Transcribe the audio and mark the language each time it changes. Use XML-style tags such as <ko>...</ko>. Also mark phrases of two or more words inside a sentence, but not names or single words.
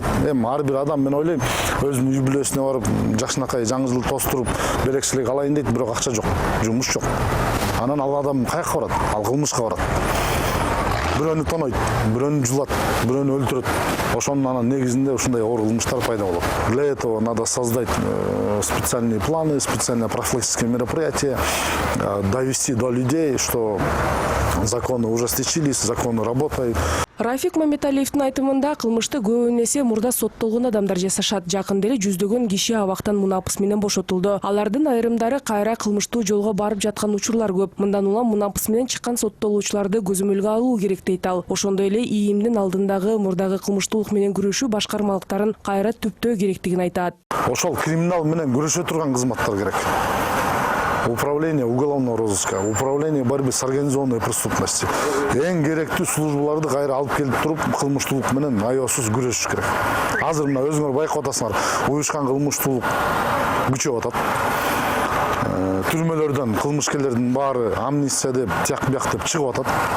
<ky>Эми ар бир адам, мен ойлойм, өзүнүн үй бүлөсүнө барып, жакшынакай жаңы жылды тостуруп, белекчилик алайын дейт, бирок акча жок, жумуш жок. Анан ал адам каяка барат? Ал кылмышка барат. Бирөөнү тонойт, бирөөнү жулат, бирөөнү өлтүрөт. Ошонун анан негизинде ушундай оор кылмыштар пайда болот.</ky> <ru>Для этого надо создать специальные планы, специальные профилактические мероприятия, довести до людей, что законы ужесточились, законы работают.</ru> <ky>Рафик Мамбеталиевдин айтымында кылмышты көбүн эсе мурда соттолгон адамдар жасашат. Жакында эле жүздөгөн киши абактан мунапыс менен бошотулду. Алардын айрымдары кайра кылмыштуу жолго барып жаткан учурлар көп. Мындан улам мунапыс менен чыккан соттолуучуларды көзөмөлгө алуу керек дейт ал. Ошондой эле ИИМдин алдындагы мурдагы кылмыштуулук менен күрөшүү башкармалыктарын кайра түптөө керектигин айтат. Ошол криминал менен күрөшө турган кызматтар керек.</ky> <ru>Управление уголовного розыска, управление борьбы с организованной преступностью.</ru> <ky>Эң керектүү службаларды кайра алып келип туруп, кылмыштуулук менен аябсыз күрөшүш керек. Азыр мына өзүңөр байкап атасыңар, уюшкан кылмыштуулук күчөп атат. Түрмөлөрдөн кылмышкерлердин баары амнистия деп, тияк бияк деп чыгып атат.</ky>